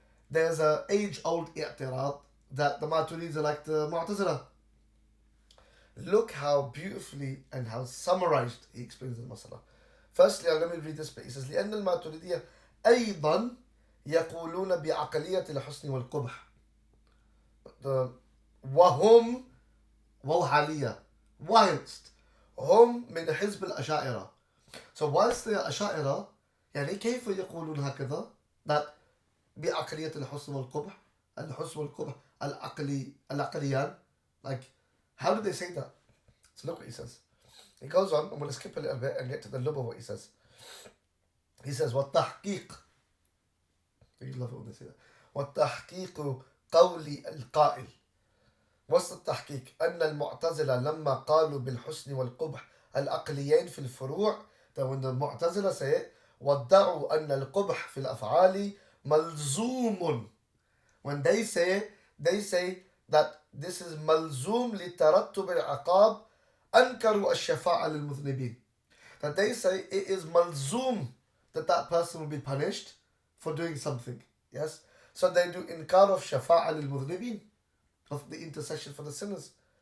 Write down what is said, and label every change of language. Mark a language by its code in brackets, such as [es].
[en] There's an age-old i'tirad that the Maturidis are like the Mu'tazila. Look how beautifully and how summarized he explains the masala. Firstly, let me read this bit. He says, [ar] لأن الماتريدية أيضا يقولون بعقلية الحسن والقبح. وهم وحالية [en] whilst [ar] هم من حزب الأشاعرة. [en] So whilst they are أشاعرة, [ar] يعني كيف يقولون هكذا [en] that [ar] بعقلية الحسن والقبح الحسن والقبح العقليان, [en] like how do they say that? So look what he says. He goes on, I'm going to skip a little bit and get to the lub of what he says. He says والتحقيق, you love it when they say that, [ar] والتحقيق قول القائل. [en] What's the [ar] تحقيق؟ أن المعتزلة لما قالوا بالحسن والقبح العقليين في الفروع, [en] that when the Mu'tazila say it, [ar] وادعوا أن القبح في الأفعال ملزوم. [en] When they say it, they say that this is [ar] ملزوم لترتب العقاب, أنكروا الشفاعة للمذنبين. [en] That they say it is ملزوم that person will be punished for doing something. Yes? So they do inkar of shafa'a lil-mudhnibin, of the intercession for the sinners.